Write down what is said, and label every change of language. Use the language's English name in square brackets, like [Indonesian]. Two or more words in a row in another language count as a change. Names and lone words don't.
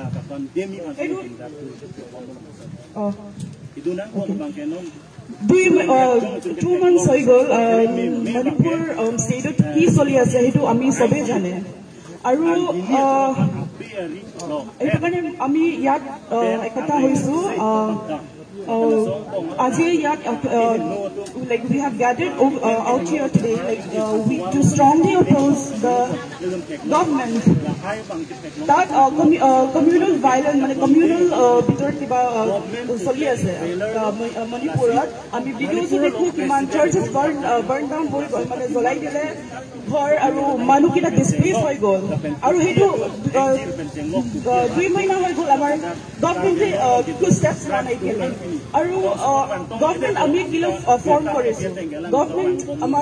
[Assamese] 2 months হৈ গ'ল মণিপুৰ ষ্টেটত কি চলি আছে সেইটো আমি সবে জানে আৰু এইটো কাৰণে আমি ইয়াত একতা হৈছো আজি ইয়াত [English] like we have gathered out here today like we to strongly oppose the government that communal violence [Assamese] মানে communal ভিতৰত কিবা চলি আছে মণিপুৰত আমি ভিডিঅ'টো দেখো কিমান চাৰ্চেছ [English] burn down [Assamese] হৈ গ'ল মানে জ্বলাই দিলে ঘৰ আৰু মানুহকেইটা ডিসপ্লেচ হৈ গ'ল আৰু সেইটো 2 মহিনা হৈ গ'ল আমাৰ গভৰ্ণমেণ্টে কিছু ষ্টেপছ লোৱা নাই আৰু গভৰ্ণমেণ্ট আমি কিলো ফৰ্ম কৰিছো গভৰ্ণমেণ্ট আমাৰ